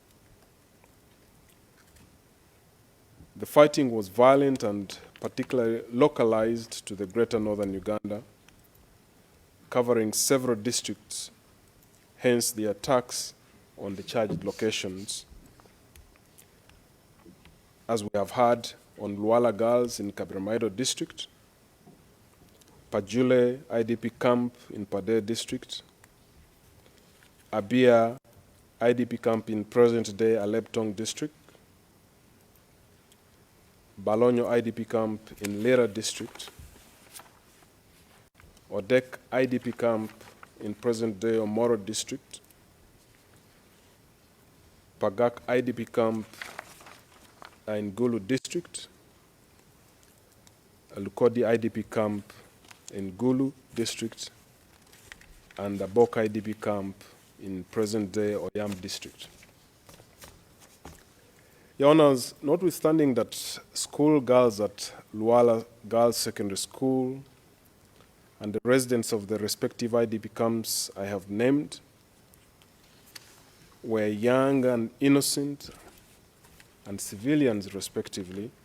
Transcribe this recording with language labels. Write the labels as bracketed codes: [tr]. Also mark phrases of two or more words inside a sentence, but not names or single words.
[en] The fighting was violent and particularly localized to the greater northern Uganda, covering several districts, hence the attacks on the charged locations, as we have heard on Luala girls in Kabiramaido district, Pajule IDP camp in Pade district, Abia IDP camp in present-day Aleptong district, Balonyo IDP camp in Lera district, Odek IDP camp in present-day Omoro district, Pagak IDP camp in Gulu district, Lukodi IDP camp in Gulu district, and the Bok IDP camp in present-day Oyam district. Your Honors, notwithstanding that school girls at Luala Girls Secondary School and the residents of the respective IDP camps I have named were young and innocent and civilians respectively,